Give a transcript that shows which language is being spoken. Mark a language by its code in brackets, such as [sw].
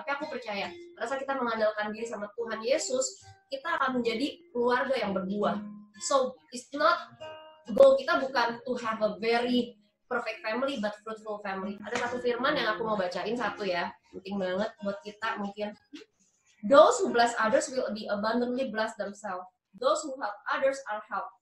[id] Tapi aku percaya, pada saat kita mengandalkan diri sama Tuhan Yesus, kita akan menjadi keluarga yang berbuah. [en] So, it's not, goal [id] kita bukan [en] to have a very perfect family, but fruitful family. [id] Ada satu firman yang aku mau bacain satu ya, penting banget buat kita mungkin. [en] Those who bless others will be abundantly blessed themselves. Those who help others are helped.